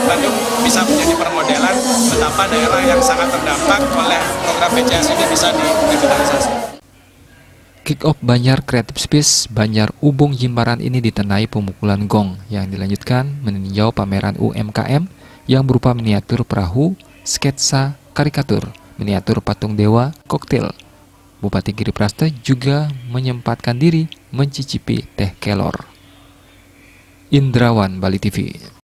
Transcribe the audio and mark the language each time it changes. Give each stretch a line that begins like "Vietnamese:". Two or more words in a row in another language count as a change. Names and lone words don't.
Indonesian: Bandung bisa menjadi permodelan betapa daerah yang sangat terdampak oleh program BCS ini bisa direvitalisasi. Kick-off Banjar Creative Space Banjar Ubung Jimbaran ini ditenai pemukulan gong yang dilanjutkan meninjau pameran UMKM yang berupa miniatur perahu, sketsa, karikatur, miniatur patung dewa, koktail. Bupati Giri Prasta juga menyempatkan diri mencicipi teh kelor. Indrawan, Bali TV.